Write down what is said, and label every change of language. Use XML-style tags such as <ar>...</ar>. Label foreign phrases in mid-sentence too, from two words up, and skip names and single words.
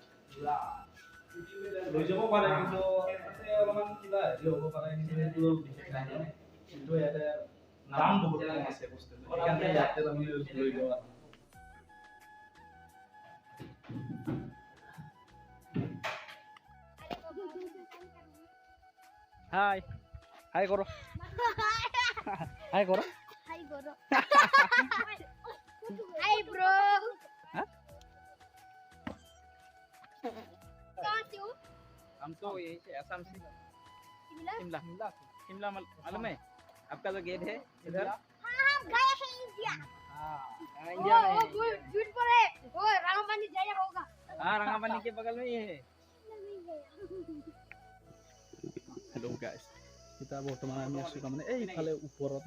<as>লৈ যাব পাৰে কিন্তু অলপমান কিবা হেৰি হ'ব পাৰে কিন্তু বিশেষ নাই কিন্তু ইয়াতে দাম বহুত কম আছে বস্তুটো সেইকাৰণে ইয়াতে তাৰমানে লৈ যোৱা হাই কৰো</as> <en>Hi bro.</en> <hi>कहाँ से हो? हम तो यही से असम से शिमला? शिमला मालूम है आपका जो गेट है इधर हाँ हम गए हैं इंडिया। इंडिया में वो झूठ बोले वो रामपानी जाया होगा। हाँ रंगापानी के बगल में ही है</hi> <as>গাইছ এতিয়া বৰ্তমান আমি আছোঁ তাৰমানে এইফালে ওপৰত</as>